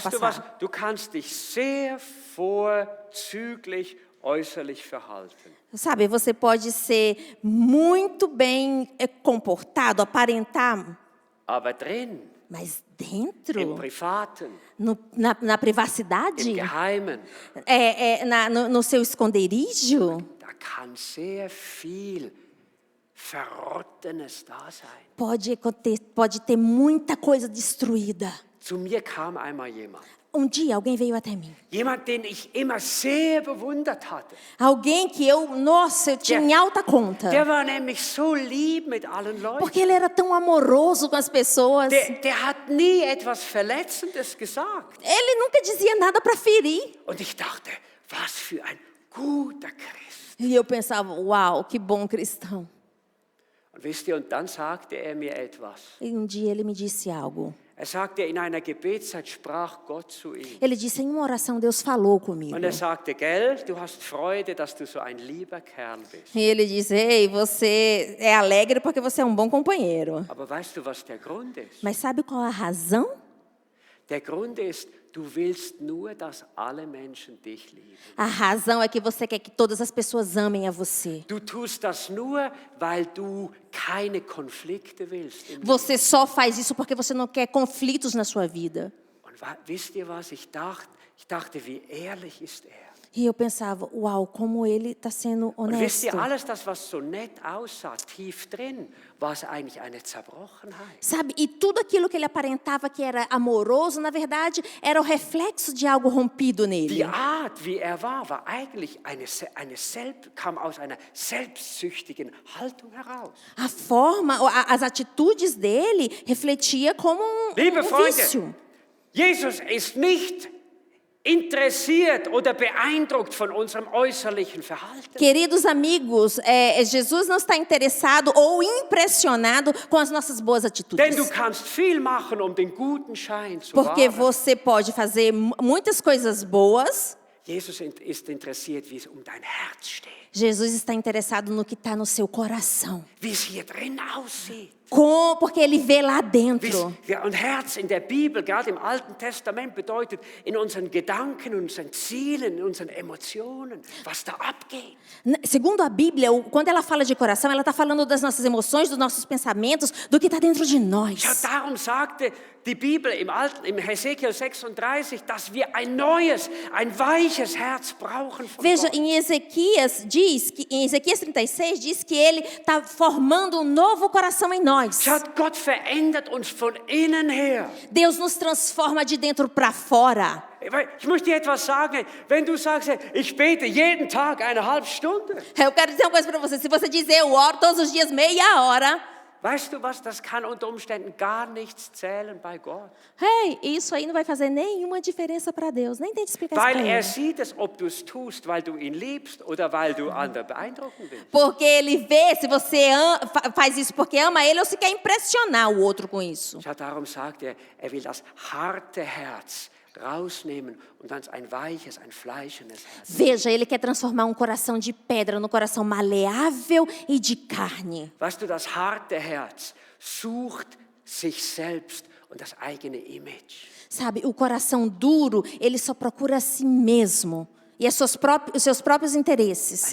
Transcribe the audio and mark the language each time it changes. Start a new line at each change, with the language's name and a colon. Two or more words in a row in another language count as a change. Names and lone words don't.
German: Weißt du was?
Portuguese: passar.
German: Du kannst dich sehr vorzüglich äußerlich verhalten.
Portuguese: Sabe, você pode ser muito bem comportado, aparentar,
German: Aber drin,
Portuguese: mas
German: im
Portuguese: dentro,
German: Privaten,
Portuguese: na privacidade,
German: im Geheimen,
Portuguese: no seu esconderijo,
German: da kann sehr viel Verrottenes da sein.
Portuguese: pode ter muita coisa destruída.
German: Zu mir kam einmal jemand.
Portuguese: Dia alguém veio até mim.
German: Jemand, den ich immer sehr bewundert hatte.
Portuguese: Alguém que eu tinha em alta conta.
German: Der war nämlich so lieb mit allen Leuten.
Portuguese: Porque ele era tão amoroso com as pessoas.
German: Der hat nie etwas Verletzendes gesagt.
Portuguese: Ele nunca dizia nada para ferir.
German: Und ich dachte, was für ein guter Christ.
Portuguese: E eu pensava, uau, que bom cristão.
German: Und wisst ihr, und dann sagte er mir etwas.
Portuguese: E dia ele me disse algo.
German: Er sagte, in einer Gebetszeit sprach Gott zu ihm.
Portuguese: Ele disse, em uma oração, Deus falou comigo.
German: Und er sagte, gell, du hast Freude, dass du so ein lieber Kerl bist.
Portuguese: E ele disse, ei, você é alegre porque você é um bom companheiro.
German: Aber weißt du, was der Grund ist?
Portuguese: Mas sabe qual a razão?
German: Der Grund ist, du willst nur, dass alle Menschen dich lieben.
Portuguese: A razão é que você quer que todas as pessoas amem a você.
German: Du tust das nur, weil du keine Konflikte willst.
Portuguese: Você só faz isso porque você não quer conflitos na sua vida.
German: Und wisst ihr was? Ich dachte, wie ehrlich ist er?
Portuguese: E eu pensava, uau, como ele está sendo
German: Und wisst
Portuguese: honesto.
German: ihr, alles das, was so nett aussah, tief drin, war es eigentlich eine Zerbrochenheit.
Portuguese: Sabe, e tudo aquilo que ele aparentava que era amoroso, na verdade, era o reflexo de algo rompido nele.
German: Die Art, wie er war eigentlich kam aus einer selbstsüchtigen Haltung heraus.
Portuguese: A forma, as atitudes dele refletia como
German: Liebe Freunde,
Portuguese: vício.
German: Jesus ist nicht interessiert oder beeindruckt von unserem äußerlichen Verhalten.
Portuguese: Queridos amigos, Jesus não está interessado ou impressionado com as nossas boas
German: Denn
Portuguese: atitudes.
German: du kannst viel machen, den guten Schein zu
Portuguese: Porque
German: wahren.
Portuguese: você pode fazer muitas coisas boas.
German: Jesus ist interessiert, wie es dein Herz steht.
Portuguese: Jesus está interessado no que está no seu coração.
German: Wie es hier drin aussieht.
Portuguese: Porque ele vê lá dentro.
German: Und Herz in der Bibel, gerade im Alten Testament, bedeutet in unseren Gedanken, in unseren Zielen, in unseren Emotionen, was da abgeht.
Portuguese: Segundo a Bíblia, quando ela fala de coração, ela está falando das nossas emoções, dos nossos pensamentos, do que está dentro de nós.
German: Ja, darum sagte die Bibel im Hesekiel 36, dass wir ein neues, ein weiches Herz brauchen von
Portuguese: Veja,
German: Gott.
Portuguese: em Ezequias 36 diz que ele está formando um novo coração em nós.
German: Schaut, Gott verändert uns von innen her.
Portuguese: Deus nos transforma de dentro para fora.
German: Ich möchte dir etwas sagen, wenn du sagst, ich bete jeden Tag eine halbe Stunde.
Portuguese: Eu quero dizer uma coisa para você. Se você dizer, eu oro todos os dias meia hora.
German: Weißt du was, das kann unter Umständen gar nichts zählen bei Gott.
Portuguese: Hey, isso aí não vai fazer nenhuma diferença para Deus. Nem tente explicar
German: Weil
Portuguese: isso para
German: er
Portuguese: ele.
German: sieht es, ob du es tust, weil du ihn liebst oder weil du andere beeindrucken willst.
Portuguese: Porque ele vê se você faz isso porque ama ele ou se quer impressionar o outro com isso.
German: Ja, darum sagt er will das harte Herz rausnehmen und dann ein weiches, ein fleischendes Herz.
Portuguese: Veja, ele quer transformar um coração de pedra no coração maleável e de carne.
German: Weißt du, das harte Herz sucht sich selbst und das eigene Image.
Portuguese: Sabe, o coração duro, ele só procura a si mesmo e os seus próprios interesses.